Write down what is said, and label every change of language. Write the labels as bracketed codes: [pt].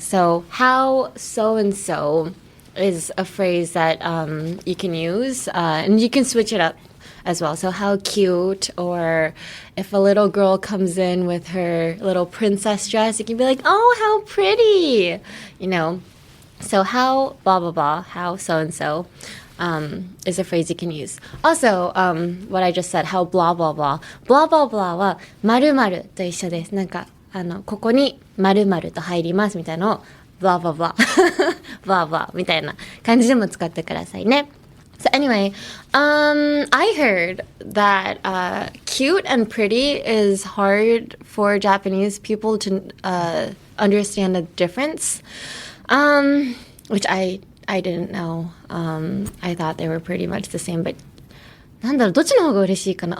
[en] So how so-and-so is a phrase that you can use, and you can switch it up as well. So how cute, or if a little girl comes in with her little princess dress, you can be like, oh, how pretty, So how blah, blah, blah, how so-and-so is a phrase you can use. Also, what I just said, how blah, blah, blah. [ja] Blah, blah, blah は〇〇と一緒です。なんか、ここに〇〇と入りますみたいなのを blah, blah, blah. blah, blah みたいな感じでも使ってくださいね。 [en] So anyway, I heard that cute and pretty is hard for Japanese people to understand the difference, which I didn't know. I thought they were pretty much the same, but [ja] なんだろう、どっちの方が嬉しいかな?